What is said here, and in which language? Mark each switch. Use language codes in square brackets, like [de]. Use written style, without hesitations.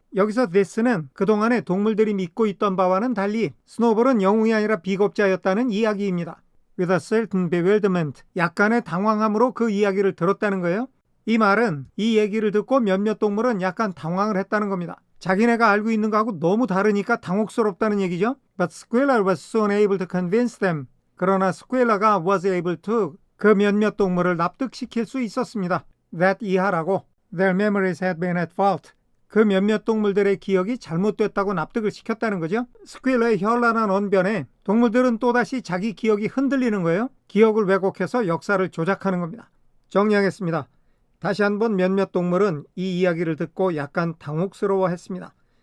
[ko] 여기서 this는 그동안에 동물들이 믿고 있던 바와는 달리 스노볼은 영웅이 아니라 비겁자였다는 이야기입니다. [en] With a certain bewilderment, [ko] 약간의 당황함으로 그 이야기를 들었다는 거예요. 이 말은 이 얘기를 듣고 몇몇 동물은 약간 당황을 했다는 겁니다. 자기네가 알고 있는 거하고 너무 다르니까 당혹스럽다는 얘기죠. [en] But Squealer was soon able to convince them. [ko] 그러나 스퀘일러가 [en] was able to [ko] 그 몇몇 동물을 납득시킬 수 있었습니다. [en] That [ko] 이하라고 [en] their memories had been at fault. [ko] 그 몇몇 동물들의 기억이 잘못됐다고 납득을 시켰다는 거죠. 스퀘일러의 현란한 언변에 동물들은 또다시 자기 기억이 흔들리는 거예요. 기억을 왜곡해서 역사를 조작하는 겁니다. 정리하겠습니다. 다시 한번 몇몇 동물은 이 이야기를 듣고 약간 당혹스러워했습니다.